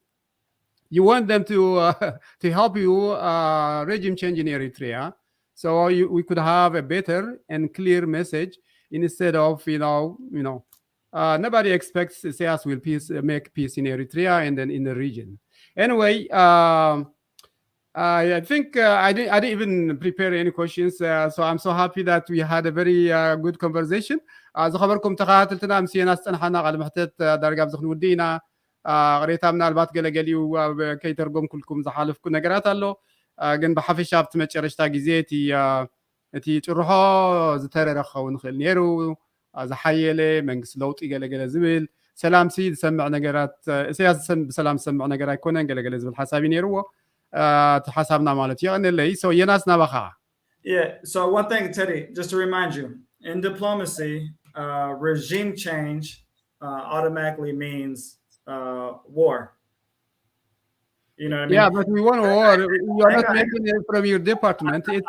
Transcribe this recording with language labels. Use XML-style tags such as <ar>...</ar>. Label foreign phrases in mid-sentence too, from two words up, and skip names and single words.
<en>You want them to help you regime change in Eritrea, so we could have a better and clear message instead of nobody expects CIS will make peace in Eritrea and then in the region. Anyway. I think I didn't even prepare any questions, so I'm so happy that we had a very good conversation.</en> <ti>ዝኸበርኩም ተኸታተልትና ምስና ዝፀንሓና ቃል ምሕተት ዳርጋ ብዝኽንውዲና ቅሬታ ምናልባት ገለገሊኡ ከይተርጎም ኩልኩም ዝሓለፍኩ ነገራት ኣሎ ግን ብሓፈሻ ኣብቲ መጨረሽታ ግዜ እቲ ጭርሖ ዝተረረ ክኸውን ይኽእል ነይሩ ዝሓየለ መንግስቲ ለውጢ ገለገለ ዝብል ሰላምሲ ዝሰምዕ ነገራት እስያስ ብሰላም ዝሰምዕ ነገር ኣይኮነን ገለገለ ዝብል ሓሳብ እዩ ነይርዎ ሓሳብና ማለት ይቕንለይ so የናስ ናባኻ</ti> <en>Yeah, so one thing, Teddy, just to remind you, in diplomacy, regime change automatically means war. You know what I mean? Yeah, but we want war. You are not making it from your department.</en>